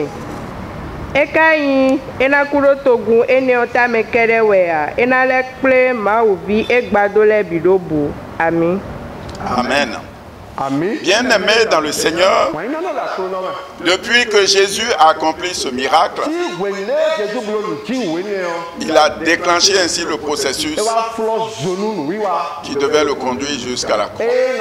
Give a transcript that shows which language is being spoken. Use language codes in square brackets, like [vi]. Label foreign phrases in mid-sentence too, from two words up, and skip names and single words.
[ee] Eka yi ena ku ɖo togun ene tame ke ɖe wɛa ena lɛ kple mawu vi egbado lɛ bi ɖo bu. Amen. Amen. Amen. [fr] Bien-aimés dans le Seigneur, depuis que Jésus a accompli ce miracle, il a déclenché ainsi le processus qui devait le conduire jusqu'à la croix.